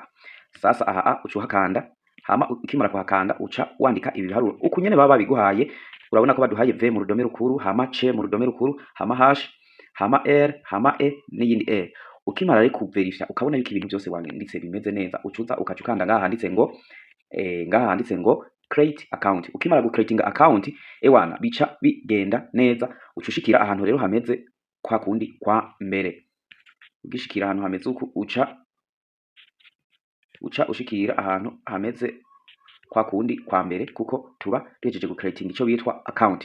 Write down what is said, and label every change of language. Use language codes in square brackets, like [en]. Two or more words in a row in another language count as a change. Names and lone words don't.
[rn] Sasa aha uca uhakanda, hama ukimara kuhakanda uca wandika ibi biharuro uku nyene baba babiguhaye. Urabona ko baduhaye v mu rudome rukuru, hama c mu rudome rukuru, hama hash, hama r, hama e n'iyindi e. Ukimara rero kuverifya ukabona yuko ibintu byose wanditse bimeze neza, ucuza ukacukanda ngaha handitse ngo [en] create account. [rn] Ukimara [en] creating account [rn] ewana bica bigenda neza, ucushikira ahantu rero hameze kwa kundi kwa mbere. Ugishikira ahantu hameze uku uca ushikira ahantu hameze kwa kundi kwa mbere, kuko tuba duhejeje creating ico bitwa account.